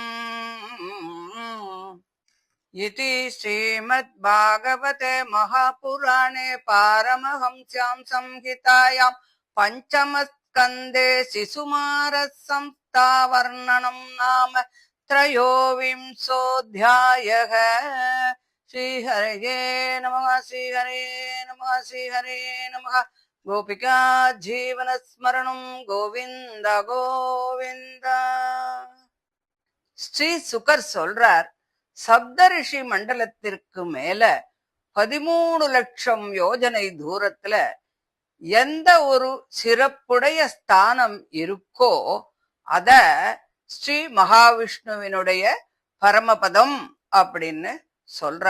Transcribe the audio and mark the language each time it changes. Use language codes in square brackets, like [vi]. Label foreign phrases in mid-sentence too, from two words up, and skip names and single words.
[sa] इति श्रीमद्भागवते महापुराणे पारमहंस्यां संहितायां पंचमस्कन्धे शिशुमारः संस्थावर्णनं नाम त्रयोविंशोऽध्यायः। श्रीहरये नमः। श्रीहरे नमः। श्रीहरे नमः। गोपिका जीवनस्मरणं गोविन्द गोविन्द। [ta] ஸ்ரீ சுகர் சொல்றார், சப்தரிஷி மண்டலத்திற்கு மேல 13 லட்சம் யோஜனை தூரத்துல எந்த ஒரு சிறப்புடைய ஸ்தானம் இருக்கோ அத ஸ்ரீ மகாவிஷ்ணுவினுடைய பரமபதம் அப்படின்னு சொல்றா.